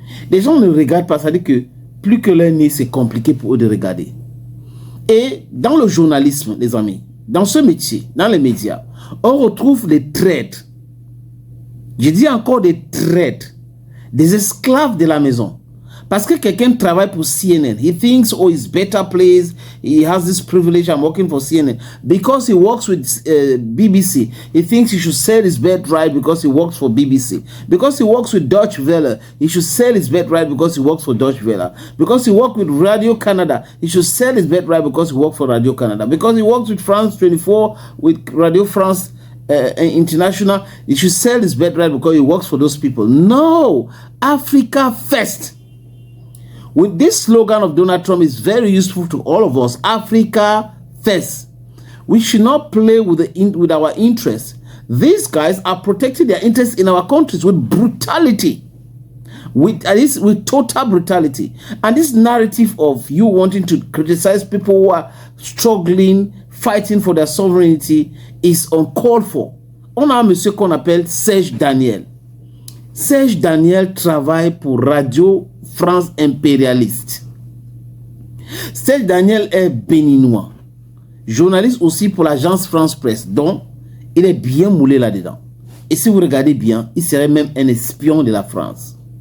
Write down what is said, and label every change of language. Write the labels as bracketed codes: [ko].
[fr] Les gens ne regardent pas, ça dit que plus que leur nez, c'est compliqué pour eux de regarder. Et dans le journalisme, les amis, dans ce métier, dans les médias, on retrouve des traites. Je dis encore des traites, des esclaves de la maison. Parce que quelqu'un travaille pour CNN. [en] He thinks, oh, it's better place. He has this privilege. I'm working for CNN. Because he works with BBC, he thinks he should sell his birthright because he works for BBC. Because he works with Deutsche Welle, he should sell his birthright because he works for Deutsche Welle. Because he works with Radio Canada, he should sell his birthright because he works for Radio Canada. Because he works with France 24, with Radio France International, he should sell his birthright because he works for those people. No! Africa first. With this slogan of Donald Trump is very useful to all of us. Africa first. We should not play with our interests. These guys are protecting their interests in our countries with brutality. With total brutality. And this narrative of you wanting to criticize people who are struggling, fighting for their sovereignty is uncalled for. [fr] On a un monsieur qu'on appelle Serge Daniel. Serge Daniel travaille pour Radio France impérialiste. Serge Daniel est béninois. Journaliste aussi pour l'agence France Presse. Donc, il est bien moulé là-dedans. Et si vous regardez bien, il serait même un espion de la France.